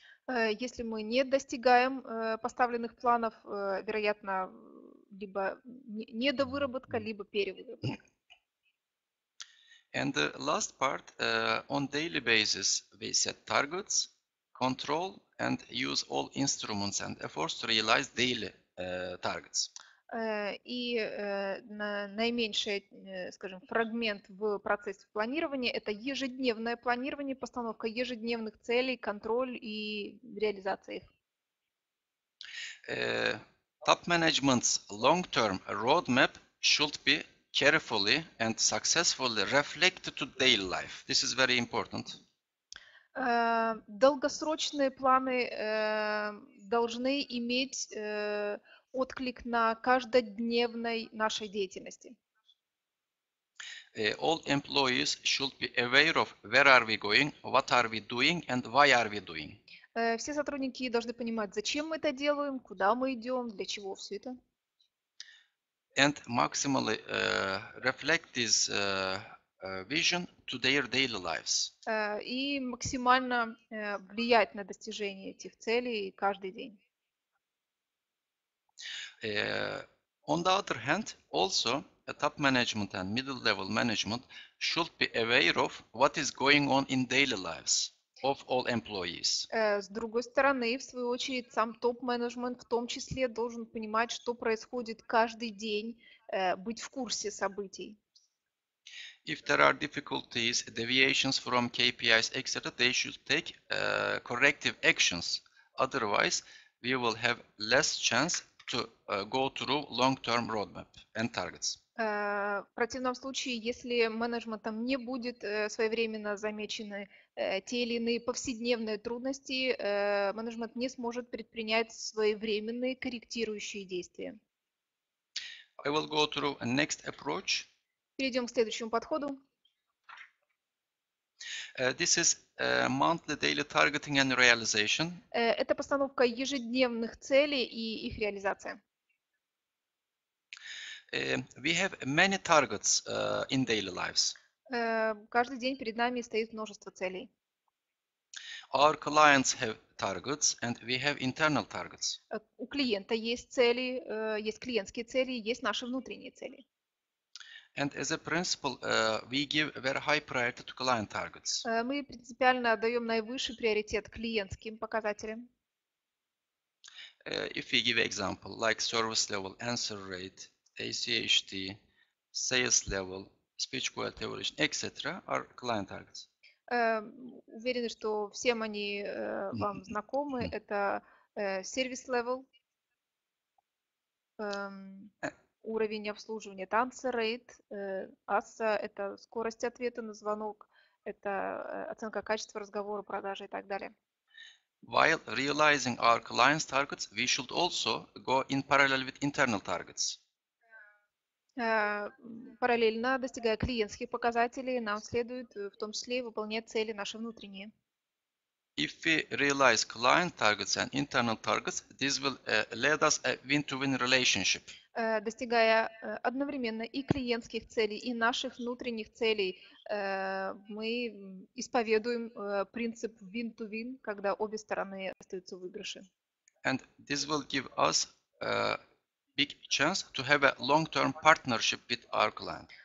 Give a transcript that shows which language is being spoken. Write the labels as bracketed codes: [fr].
[ru] Если мы не достигаем поставленных планов, вероятно, либо недовыработка, либо перевыработка. [en] And the last part, on daily basis, we set targets, control and use all instruments and efforts to realize daily targets. [ru] И наименьший, скажем, фрагмент в процессе планирования – это ежедневное планирование, постановка ежедневных целей, контроль и реализация их. [en] Top management's long-term roadmap should be carefully and successfully reflect to daily life. This is very important. [ru] Долгосрочные планы должны иметь отклик на каждодневной нашей деятельности. [en] All employees should be aware of where are we going, what are we doing, and why are we doing. [ru] Все сотрудники должны понимать, зачем мы это делаем, куда мы идем, для чего все это. [en] And maximally reflect this vision to their daily lives. [ru] И максимально влиять на достижение этих целей каждый день. [en] On the other hand, also, top management and middle level management should be aware of what is going on in daily lives of all employees. [ru] С другой стороны, в свою очередь, сам топ-менеджмент в том числе должен понимать, что происходит каждый день, быть в курсе событий. [en] If there are difficulties, deviations from KPIs, etc., they should take corrective actions. Otherwise, we will have less chance to go through long-term roadmap and targets. [ru] В противном случае, если менеджментом не будет своевременно замечены те или иные повседневные трудности, менеджмент не сможет предпринять своевременные корректирующие действия. [en] I will go through a next approach. [ru] Перейдем к следующему подходу. [en] This is monthly daily targeting and realization. [ru] Это постановка ежедневных целей и их реализация. [en] We have many targets in daily lives. [ru] Каждый день перед нами стоит множество целей. [en] Our clients have targets and we have internal targets. [ru] У клиента есть цели, есть клиентские цели, есть наши внутренние цели. [en] And as a principle, we give very high priority to client targets. [ru] Мы принципиально отдаем наивысший приоритет клиентским показателям. [en] If we give example like service level, answer rate, ACHT, sales level, speech quality evaluation, etc., are client targets. [ru] Уверены, что всем они вам знакомы. Это сервис level, уровень обслуживания, это answer rate, ASSA, это скорость ответа на звонок, это оценка качества разговора, продажи и так далее. [en] While realizing our clients' targets, we should also go in parallel with internal targets. [ru] Параллельно, достигая клиентских показателей, нам следует в том числе и выполнять цели наши внутренние. [en] If we realize client targets and internal targets, this will lead us a win-to-win relationship. [ru] Достигая одновременно и клиентских целей, и наших внутренних целей, мы исповедуем принцип win-to-win, когда обе стороны остаются в выигрыше. [en] And this will give us a big chance to have a long-term partnership with our client.